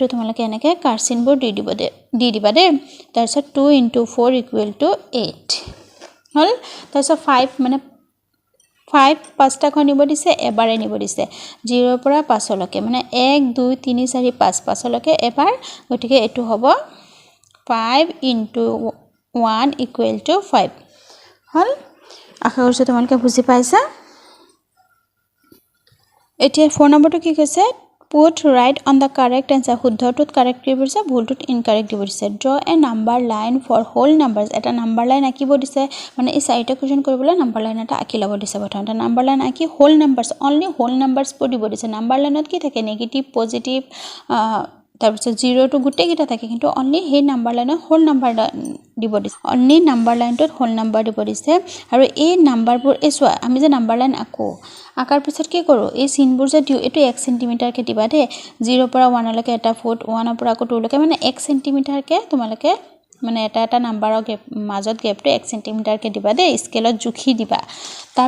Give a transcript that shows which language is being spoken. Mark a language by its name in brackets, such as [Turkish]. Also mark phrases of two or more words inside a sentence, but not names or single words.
[Assamese] তোমালোকে এনেকে কাৰ্চিনবোৰ দি দিবা দে তাৰপিছত 2 * 4 = 8 হল তাৰপিছত 5 মানে 5 পাঁচটা ঘৰ নিব দিছে এবাৰে নিব দিছে 0 পৰা 5 লৈকে মানে 1 2 3 4 5 5 লৈকে এবাৰ গতিকে এটো হ'ব 5 * 1 = 5 হল আশা কৰিছো তোমালোকে বুজি পাইছা এতিয়া 4 নম্বৰটো কি কৈছে [English] put right on the correct answer [Assamese] শুদ্ধটোত কাৰেক্ট দিব দিছে ভুলটোত ইনকাৰেক্ট দিব দিছে [English] draw a number line for whole numbers [Assamese] এটা [English] number line [Assamese] আঁকিব দিছে মানে এই চাৰিটা কোৱেশ্চন কৰিবলৈ [English] number line [Assamese] এটা আঁকি ল'ব দিছে প্ৰথমতে [English] number line [Assamese] আঁকি [English] whole numbers only whole numbers [Assamese] বোৰ দিব দিছে [English] number lineত [Assamese] কি থাকে [English] negative positive [Assamese] তাৰপিছত 0 টু গুটে কিটা থাকে কিন্তু অনলি হে [English] number lineত whole number [Assamese] দিব দিছে [English] only number lineটোত whole number [Assamese] দিব দিছে আৰু এই নাম্বাৰবোৰ এসোৱা আমি যে [English] number line [Assamese] আকাৰ পিছত কি কৰো এই চিনবোৰ যে দিও এটো 1 সেন্টিমিটাৰ কে দিবা দে 0 পৰা 1 লৈকে এটা ফুট 1 পৰা আকৌ 2 লৈকে মানে 1 সেন্টিমিটাৰ কে তোমালকে মানে এটা নাম্বাৰৰ মাজত গ্যাপটো 1 সেন্টিমিটাৰ কে দিবা দে স্কেলত জুখি দিবা তাৰ